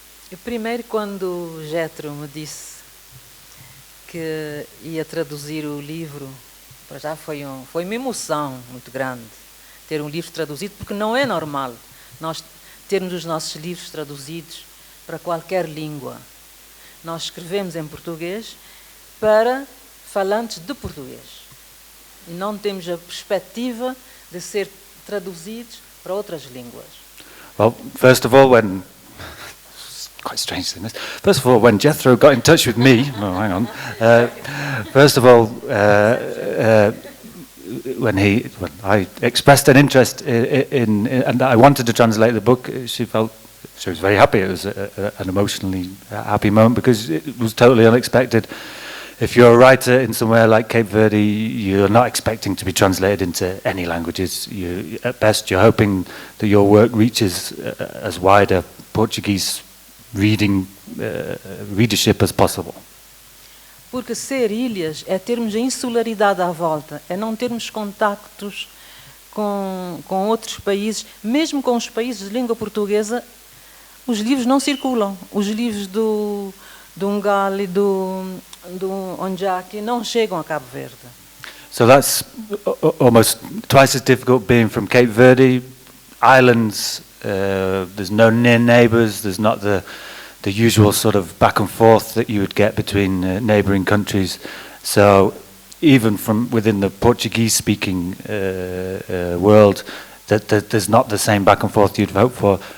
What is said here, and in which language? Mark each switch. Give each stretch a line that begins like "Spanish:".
Portuguese: E primeiro, quando Jethro me disse que ia traduzir o livro, para já foi uma emoção muito grande ter um livro traduzido, porque não é normal nós termos os nossos livros traduzidos para qualquer língua. Nós escrevemos em português para falantes de português e não temos a perspectiva de ser traduzidos para outras línguas.
English: Well, first of all, quite strange thing this. First of all, when Jethro got in touch with me, oh, hang on. First of all, when I expressed an interest in and I wanted to translate the book, she was very happy. It was an emotionally happy moment because it was totally unexpected. If you're a writer in somewhere like Cape Verde, you're not expecting to be translated into any languages. At best, you're hoping that your work reaches as wide a Portuguese readership as possible.
Portuguese: Porque ser ilhas é termos a insularidade à volta, é não termos contactos com outros países, mesmo com os países de língua portuguesa, os livros não circulam. Os livros do Ngale e do Onjaki não chegam a Cabo Verde.
English: So that's almost twice as difficult being from Cape Verde. Islands, there's no near neighbours, there's not the usual sort of back and forth that you would get between neighbouring countries. So even from within the Portuguese-speaking world, there's not the same back and forth you'd hope for.